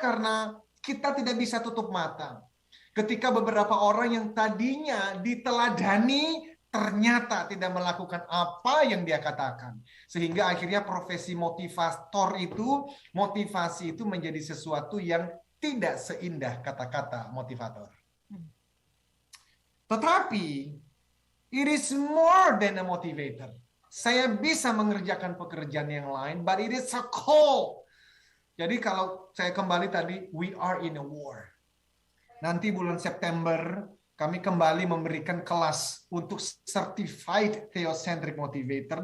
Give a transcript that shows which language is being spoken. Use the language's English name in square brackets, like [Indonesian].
[Indonesian] Karena kita tidak bisa tutup mata. Ketika beberapa orang yang tadinya diteladani, ternyata tidak melakukan apa yang dia katakan. Sehingga akhirnya profesi motivator itu, motivasi itu menjadi sesuatu yang tidak seindah kata-kata motivator. [English] Tetapi, it is more than a motivator. [Indonesian] Saya bisa mengerjakan pekerjaan yang lain, [English] but it is a call. [Indonesian] Jadi kalau saya kembali tadi, [English] we are in a war. [Indonesian] Nanti bulan September, kami kembali memberikan kelas untuk Certified Theocentric Motivator.